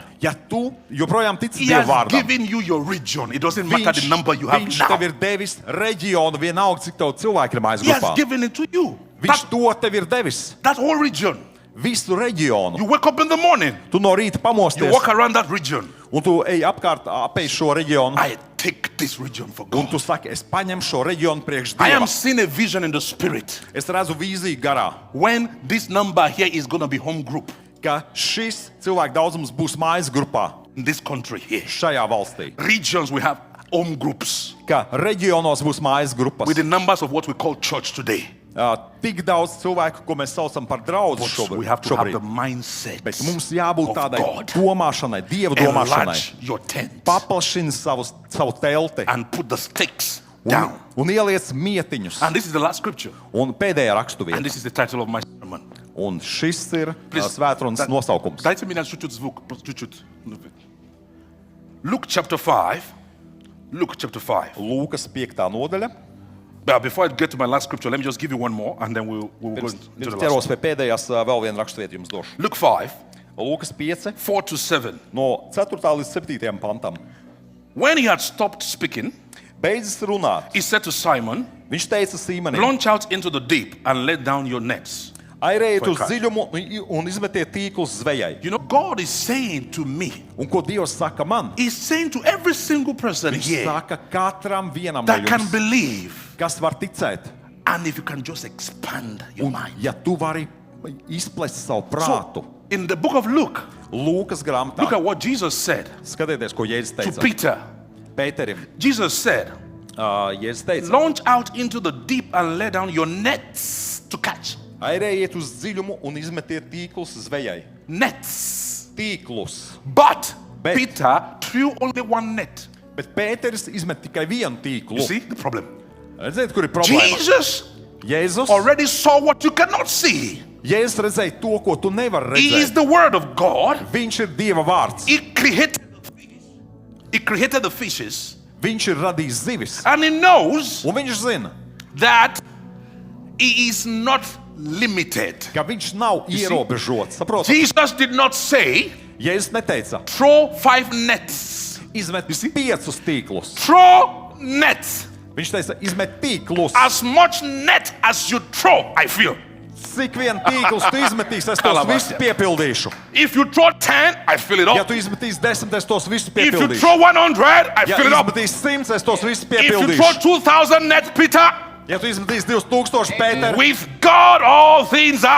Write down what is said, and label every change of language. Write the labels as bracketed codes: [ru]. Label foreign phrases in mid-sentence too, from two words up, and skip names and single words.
[lv] ja tu joprojām tici [en] He [lv] Dieva [en] has [lv] vārdam, [en] given you your region. It doesn't matter the number you have [lv] viņš [en] now. [lv] tev ir devis reģionu, vienalga, cik tev cilvēki ir mājas [en] He has [lv] grupā. [en] given it to you. [lv] Viņš to tev ir devis, [en] That whole region. [lv] visu reģionu. [en] You wake up in the morning, [lv] Tu no rīta [en] you [lv] pamosties, [en] walk around that region. [lv] un tu ej apkārt, apēj šo reģionu, [en] I take this region for [lv] un [en] God. [lv] tu saki, es paņemu šo reģionu priekš [en] I am [lv] Dieva. [en] seeing a vision in the spirit [lv] Es redzu vīziju garā, [en] when this number here is going to be home group [lv] ka šis cilvēku daudzums būs mājas grupā [en] in this country here. [lv] šajā valstī. [en] Regions we have home groups [lv] Ka reģionos būs mājas grupas. [en] with the numbers of what we call church today. [lv] Tik daudz cilvēku, ko mēs saucam par draugu [en] But we have to have [lv] šobrīd. [en] the mindset [lv] Bet mums jābūt [en] of [lv] tādai [en] God. [lv] domāšanai, Dieva domāšanai. [en] Enlarge your tent [lv] Paplašini savu telti [en] and put the stakes down. [lv] un ieliec mietiņus. [en] And this is the last scripture. [lv] Un pēdējā [en] And [lv] raksturvieta. [en] this is the title of my sermon. [lv] Un šis ir [en] Please, [lv] svētrunas nosaukums. [ru] Дайте мне на чуть-чуть звук, [en] čуть-čуть. Luke chapter 5. Luke chapter 5. [lv] Lūkas 5. nodaļa. [en] But before I get to my last scripture, let me just give you one more and then we'll go into the [lv] Pirms [en] last. [lv] ķeros pie pēdējās vēl viena raksturvieta jums došu. [en] Luke 5, [lv] Lūkas 5, [en] 4 to 7. [lv] no 4. līdz 7. pantam. [en] When he had stopped speaking, [lv] Beidzis runāt, [en] he said to Simon, [lv] viņš teica Sīmanim: [en] launch out into the deep and let down your nets. [lv] Airējiet Vai uz kā? dziļumu un izmetiet tīklus zvejai. [en] You know, God is saying to me, [lv] Un ko Dievs saka man? [en] He's saying to every single person [lv] Viņš [en] here [lv] saka katram vienam no [en] that can [lv] jums, [en] believe, [lv] kas var ticēt. [en] and if you can just expand your [lv] Un [en] mind. [lv] ja tu vari izplest savu prātu, [en] So, in the book of Luke, [lv] Lūkas [en] look [lv] grāmatā, [en] at what Jesus said [lv] skatieties, ko Jēzus [en] to [lv] teica [en] Peter. [lv] Pēterim. [en] Jesus said, [lv] Jēzus teica: [en] launch out into the deep and let down your nets to catch. [lv] Airējiet uz dziļumu un izmetiet tīklus zvejai. [en] Nets. [lv] Tīklus. [en] But [lv] Bet- [en] Peter threw only one net. [lv] Bet Pēteris izmet tikai vienu [en] You [lv] tīklu. [en] see the problem? [lv] Redziet, kur ir problēma? [en] Jesus [lv] Jēzus [en] already saw what you cannot see. [lv] Jēzus redzēja to, ko tu nevari [en] He is [lv] redzēt. [en] the word of God. [lv] Viņš ir Dieva vārds. [en] He created the fish. He created the fishes. [lv] Viņš ir radījis zivis. [en] And he knows [lv] Un viņš zina, [en] that he is not limited. [lv] ka viņš nav [en] see? [lv] ierobežots. Saprotat? [en] Jesus did not say, [lv] Jēzus neteica: [en] throw 5 nets. [lv] izmet [en] You see? [lv] 5 tīklus. [en] Throw nets. [lv] Viņš teica: izmet tīklus. [en] As much net as you throw, I feel. [lv] Cik vien tīklus tu izmetīsi, es tos Kalabāts, visus jā. piepildīšu. [en] If you throw 10, I fill it [lv] Ja [en] up. [lv] tu izmetīsi 10, es tos visus [en] If you [lv] piepildīšu. [en] throw 100, I [lv] Ja [en] fill it up. [lv] izmetīsi 100, es tos visus [en] If you throw [lv] piepildīšu. [en] 2,000 nets, Peter, [lv] Ja tu izmetīsi 2000, Pēter, [en] with God all things are